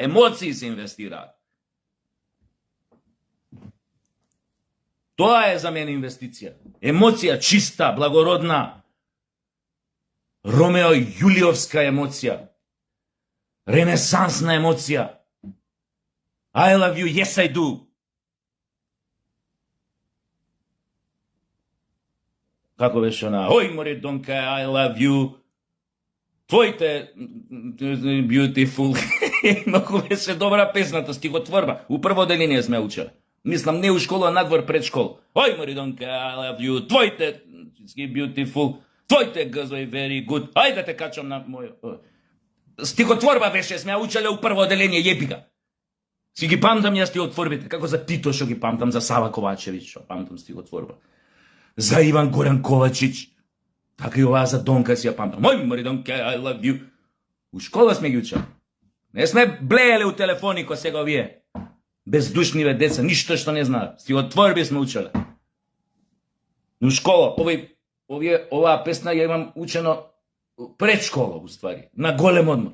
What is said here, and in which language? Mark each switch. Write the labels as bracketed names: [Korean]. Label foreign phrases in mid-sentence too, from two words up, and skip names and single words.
[Macedonian] Емоции се инвестираат. Тоа е за мене инвестиција. Емоција чиста, благородна, Ромео Јулиовска емоција. Ренесансна емоција. [English] I love you, yes I do. [Macedonian] Како беше она? Ој, Моридонка, [English] I love you. Твоите beautiful. [Macedonian] Многу беше добра песната, стихотворба. У прво деление сме учели. Мислам, не у школа, надвор пред школа. Ој, Моридонка, [English] I love you. Твоите beautiful. [Macedonian] Твоите газој [English] very good. [Macedonian] Ајде да те качам на мој... Стихотворба беше, сме учеле у прво деление, јепика. Си ги памтам ја стихотворбите, како за Тито што ги памтам, за Сава Ковачевич што памтам стихотворба. За Иван Горан Ковачич, така и оваа за Донка си ја памтам. Мој Моридонка, [English] I love you. [Macedonian] У школа сме ги учели. Не сме блееле у телефони ко сега овие. Бездушниве деца, ништо што не знаат. Стихотворби сме учеле. У школа, оваа песна ја имам учено пред школа, уствари, на голем одмор.